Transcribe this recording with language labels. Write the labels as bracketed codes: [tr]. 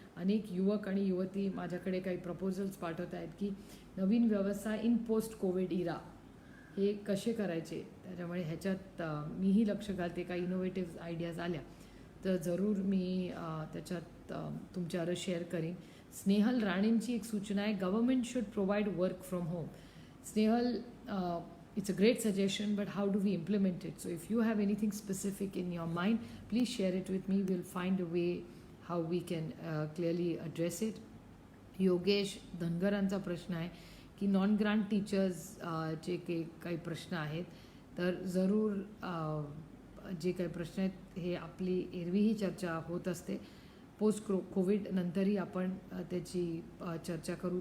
[mr] अनेक युवक आणि युवती माझ्याकडे काही प्रपोजल्स पाठवत आहेत की नवीन व्यवसाय [en] in post covid era [mr] हे कसे करायचे. त्याच्यामुळे ह्याच्यात मीही लक्ष घालते. काही इनोव्हेटिव्ह आयडियाज आल्या तर जरूर मी त्याच्यात तुमच्यावर शेअर करीन. स्नेहल राणेंची एक सूचना आहे, [en] Government should provide work from home. Snehal, it's a great suggestion, but how do we implement it? So if you have anything specific in your mind, please share it with me. We'll find a way how we can clearly address it. [mr] Yogesh धनगरांचा प्रश्न आहे की non grant teachers जे काही प्रश्न आहेत तर जरूर जे काही प्रश्न आहेत हे आपली एरवीही चर्चा होत असते. पोस्ट कोविड नंतरही आपण त्याची चर्चा करू.